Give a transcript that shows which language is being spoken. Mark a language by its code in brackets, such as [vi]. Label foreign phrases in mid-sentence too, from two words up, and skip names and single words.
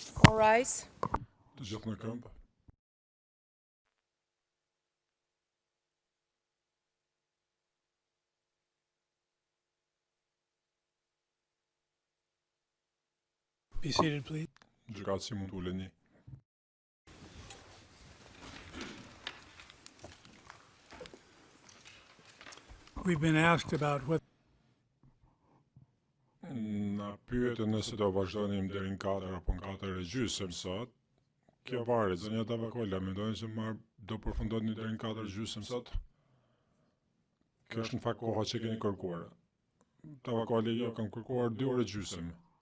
[en] All rise. [sq] Të gjithë në këmbë. [en] Be seated, please. [sq] Gjykatësi mund të uleni. [en] We've been asked about what [sq] Na pyetën nëse do vazhdonim deri në 4 apo në 4:30 sot. Kjo varet, zonja Tavakola, mendoni se do përfundoni deri në 4:30 sot? Kjo është në fakt koha që keni kërkuar. Tavakola, jo, kam kërkuar 2:30.